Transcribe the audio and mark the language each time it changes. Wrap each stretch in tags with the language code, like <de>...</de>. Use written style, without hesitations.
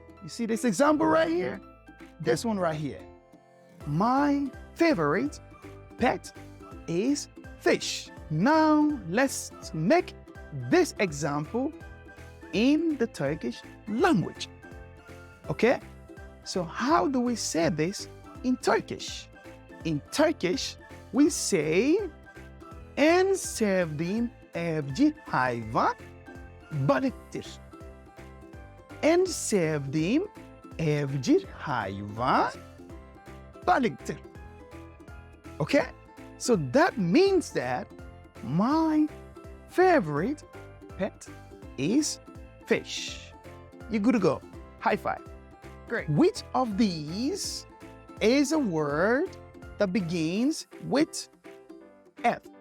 <en>You see this example right here? This one right here. My favorite pet is fish. Now let's make this example in the Turkish language. Okay? So how do we say this in Turkish? In Turkish, we say</en> <tr>en sevdiğim evcil hayvan balıktır. En sevdiğim evcil hayvan balıktır.</tr> <en>Okay? So that means that my favorite pet is fish. You're good to go. High five. Great. Which of these is a word that begins with F?</en>